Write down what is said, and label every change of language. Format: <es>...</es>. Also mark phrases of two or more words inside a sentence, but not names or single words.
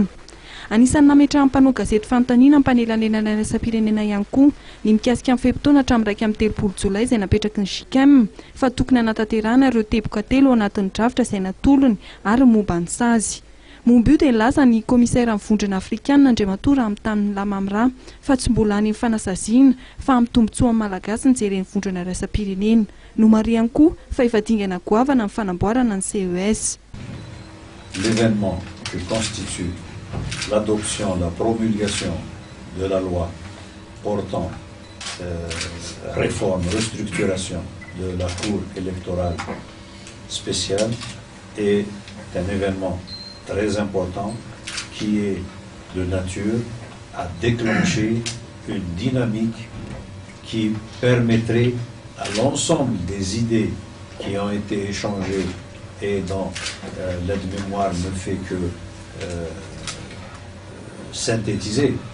<mg>Anisan'ny nametrahan'ny mpanao gazety fanontaniana mpanelanelana iraisam-pirenena ihany koa ny mikasika amin'ny fehim-potoana hatramin'ny 1 Jolay izay napetraky ny JICM fa tokony hanatanterahana ireo teboka telo ao anatin'ny drafitra izay natolony ary momba ny sazy. Momba io dia nilaza ny komisaira amin'ny vondrona afrikanina Andriamatoa Ramitana Lamamra fa tsy mbola any amin'ny fanasaziana fa amin'ny tombontsoa amin'ny malagasy ny jeren'ny vondrona iraisam-pirenena. No mari ihany koa fa efa dingana goavana amin'ny fanamboarana ny CES.</mg> <fr>L'événement que constitue l'adoption, la promulgation de la loi portant réforme, restructuration de la Cour électorale spéciale est un événement très important qui est de nature à déclencher une dynamique qui permettrait à l'ensemble des idées qui ont été échangées et dont l'aide-mémoire ne fait que synthétiser,</fr>